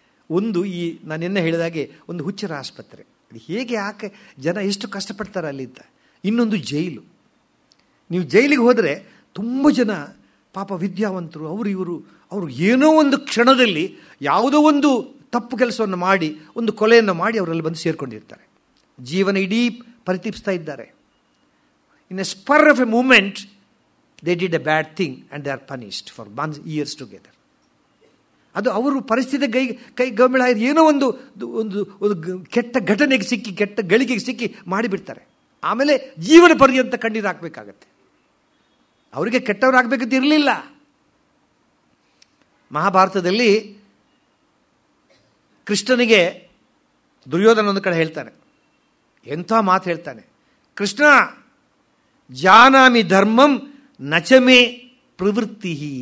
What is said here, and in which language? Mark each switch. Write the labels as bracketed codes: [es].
[kn] ಒಂದು, ಈ ನಾನೆನ್ನೆ ಹೇಳಿದಾಗೆ ಒಂದು ಹುಚ್ಚರ ಆಸ್ಪತ್ರೆ. ಅದು ಹೇಗೆ, ಯಾಕೆ ಜನ ಎಷ್ಟು ಕಷ್ಟಪಡ್ತಾರೆ ಅಲ್ಲಿ ಅಂತ. ಇನ್ನೊಂದು ಜೈಲು. ನೀವು ಜೈಲಿಗೆ ಹೋದರೆ ತುಂಬ ಜನ ಪಾಪ ವಿದ್ಯಾವಂತರು, ಅವರು ಏನೋ ಒಂದು ಕ್ಷಣದಲ್ಲಿ ಯಾವುದೋ ಒಂದು ತಪ್ಪು ಕೆಲಸವನ್ನು ಮಾಡಿ, ಒಂದು ಕೊಲೆಯನ್ನು ಮಾಡಿ ಅವರಲ್ಲಿ ಬಂದು ಸೇರಿಕೊಂಡಿರ್ತಾರೆ. ಜೀವನ ಇಡೀ ಪರಿತಪಿಸ್ತಾ ಇದ್ದಾರೆ. [en] In a spur of a moment they did a bad thing and they are punished for months, years together. [kn] ಅದು ಅವರು ಪರಿಸ್ಥಿತಿ ಕೈ ಗಮಳ ಏನೋ ಒಂದು ಕೆಟ್ಟ ಘಟನೆಗೆ ಸಿಕ್ಕಿ, ಕೆಟ್ಟ ಗಳಿಗೆಗೆ ಸಿಕ್ಕಿ ಮಾಡಿಬಿಡ್ತಾರೆ. ಆಮೇಲೆ ಜೀವನ ಪರ್ಯಂತ ಕಣ್ಣೀರು ಹಾಕಬೇಕಾಗತ್ತೆ. ಅವರಿಗೆ ಕೆಟ್ಟವರಾಗಬೇಕಂತ ಇರಲಿಲ್ಲ. ಮಹಾಭಾರತದಲ್ಲಿ ಕೃಷ್ಣನಿಗೆ ದುರ್ಯೋಧನ ಒಂದು ಕಡೆ ಹೇಳ್ತಾನೆ, ಎಂಥ ಮಾತು ಹೇಳ್ತಾನೆ, [sa] ಕೃಷ್ಣ ಜಾನಾಮಿ ಧರ್ಮಂ ನಚಮೇ ಪ್ರವೃತ್ತಿ.